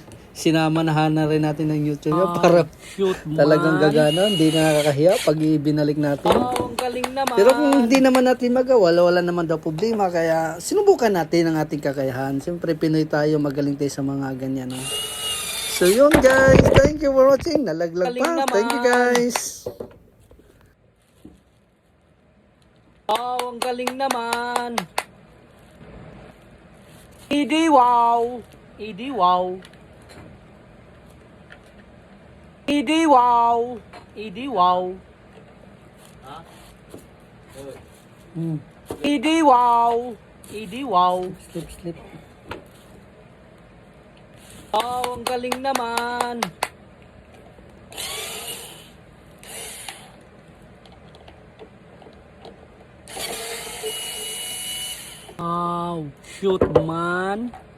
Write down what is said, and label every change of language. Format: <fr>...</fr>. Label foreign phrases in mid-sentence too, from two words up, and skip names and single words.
<tl>Sinamanahan na rin natin ng YouTube para talagang gagana, hindi na nakakahiya pag ibinalik natin. Ang galing naman. Pero kung hindi naman natin magawa, wala naman daw problema, kaya sinubukan natin ang ating kakayahan. Siyempre Pinoy tayo, magaling tayo sa mga ganyan. No? So yun guys,</tl> <en>thank you for watching.</en> <tl>Nalaglag pa.</tl> <en>Thank you guys.</en> <tl>Ang galing naman. Idi wow. Idi wow. Idi wow. Idi wow. Idi wow. Idi wow.</tl> <en>Slip.</en> <tl>Ang galing naman.</tl> <en>Shoot man.</en>